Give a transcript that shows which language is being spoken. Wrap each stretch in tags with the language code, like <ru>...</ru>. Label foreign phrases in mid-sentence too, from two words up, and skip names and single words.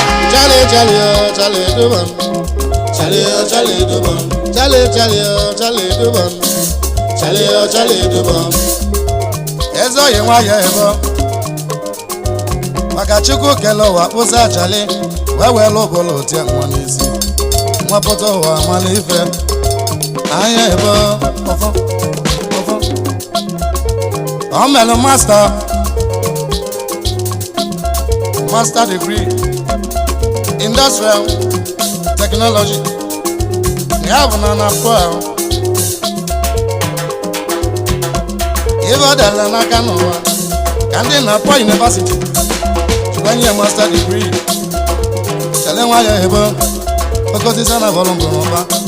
<en>Charlie, Charlie, oh, Charlie, do bum. Charlie, oh, Charlie, do bum. Charlie, Charlie, oh, Charlie, do bum. Charlie, oh, Charlie, do bum.</en> <ig>Eze oyi nwa ya ebo. Maka Chukwu kele ụwa kpụsa Charlie, wee wee lụ ụbụlụ tie nwa n'isi. Nwa pụta ụwa amala ife. Anya ebo, ọfọ, ọfọ. Ọ melụ</ig> <en>master, master degree, industrial technology.</en> <ig>Ya bụ na na Fuel. Ibe ọ dara n'aka n'ụwa, ka ndị na Fuel University jikwa nye</ig> <en>master degree.</en> <ig>Chale nwa ya ebo, oke osisi a na-abọrọ mbụ n'ụba.</ig>